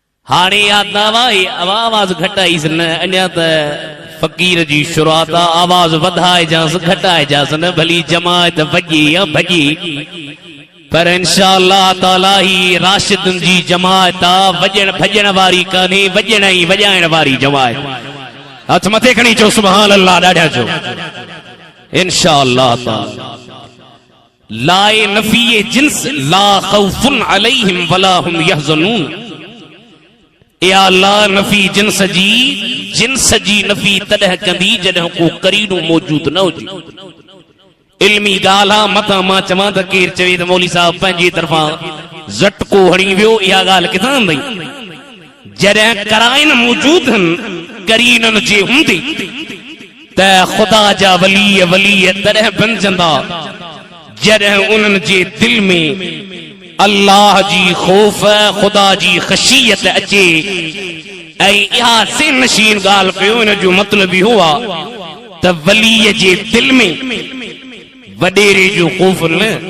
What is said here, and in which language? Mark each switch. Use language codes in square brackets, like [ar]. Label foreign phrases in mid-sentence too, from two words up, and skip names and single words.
[sd] हाणे या दावा आवाज़ घटाईस न अञा त फ़कीर जी शुरुआत आवाज़ वधाए जास घटाए जास न भली जमात भॼी या भॼी पर [ar] إن شاء الله تعالى [sd] ही राशिदुन जी जमात वॼण भॼण वारी कान्हे वॼण ई वॼाइण वारी जमात हथ मथे खणी चो [ar] سبحان الله [sd] ॾाढा चो [ar] إن شاء الله تعالى [sd] लाए नफ़ी जिन्स [ar] لا خوف عليهم ولا هم يحزنون [sd] या ला नफ़ी जिन्स जी नफ़ी तॾहिं कंदी जॾहिं को करीनो मौजूद न हुजे इल्मी ॻाल्हि आहे मथां मां चवां त केरु चवे त मौली साहब पंहिंजी तरफ़ां झटको हणी वियो इहा ॻाल्हि किथां वई जॾहिं कराइन मौजूद आहिनि करीननि जे हूंदे त ख़ुदा जा वली तॾहिं बणजंदा जॾहिं उन्हनि जे दिल में अल्लाह जी ख़ौफ़ ख़ुदा जी ख़शियत अचे ऐं इहा से नशीन ॻाल्हि कयो इन जो मतिलबु इहो आहे त वलीअ जे दिल में वडेरे जो ख़ौफ़ न